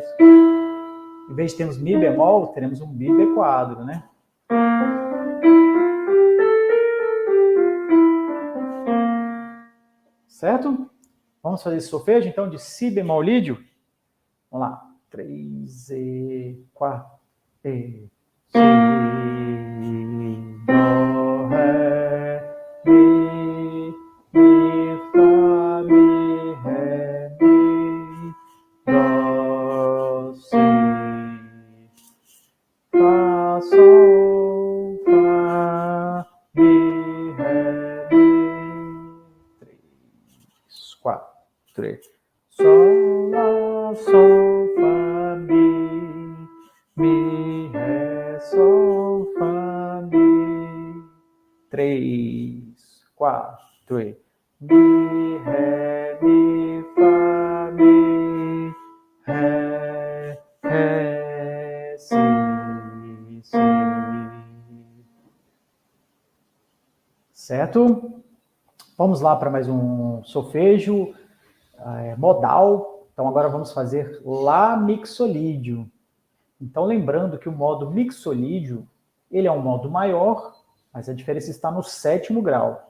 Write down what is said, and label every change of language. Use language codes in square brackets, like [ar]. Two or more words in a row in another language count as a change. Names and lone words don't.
[pt] Em vez de termos mi bemol, teremos um mi b quadro, né? Certo? Vamos fazer esse solfejo, então, de si bemol lídio? Vamos lá. 3, e, 4, e, si, dó, ré, mi, fá, mi, ré, mi, dó, si, fá, sol, fá, mi, ré, mi, 3, 4, 3, sol, lá, sol, fá, mi, ré, sol, fá, mi, 3, 4, e mi, ré, mi, fá, mi, ré, si, si. Certo? Vamos lá para mais um solfejo modal. Então, agora vamos fazer Lá mixolídio. Então, lembrando que o modo mixolídio, ele é um modo maior, mas a diferença está no sétimo grau.